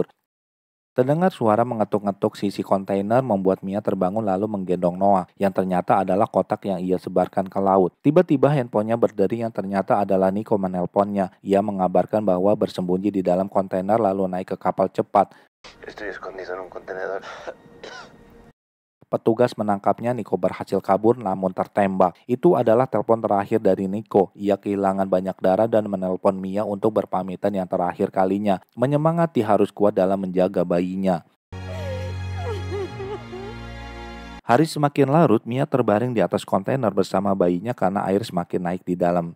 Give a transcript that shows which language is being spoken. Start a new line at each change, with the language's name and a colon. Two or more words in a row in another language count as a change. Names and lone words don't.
Indonesian: Terdengar suara mengetuk-ngetuk sisi kontainer membuat Mia terbangun lalu menggendong Noah yang ternyata adalah kotak yang ia sebarkan ke laut. Tiba-tiba handphonenya berderi yang ternyata adalah Niko menelponnya. Ia mengabarkan bahwa bersembunyi di dalam kontainer lalu naik ke kapal cepat.
Spanish: Estoy escondido en un contenedor.
Indonesian: Petugas menangkapnya, Niko berhasil kabur namun tertembak. Itu adalah telepon terakhir dari Niko. Ia kehilangan banyak darah dan menelpon Mia untuk berpamitan yang terakhir kalinya. Menyemangati harus kuat dalam menjaga bayinya. Hari semakin larut, Mia terbaring di atas kontainer bersama bayinya karena air semakin naik di dalam.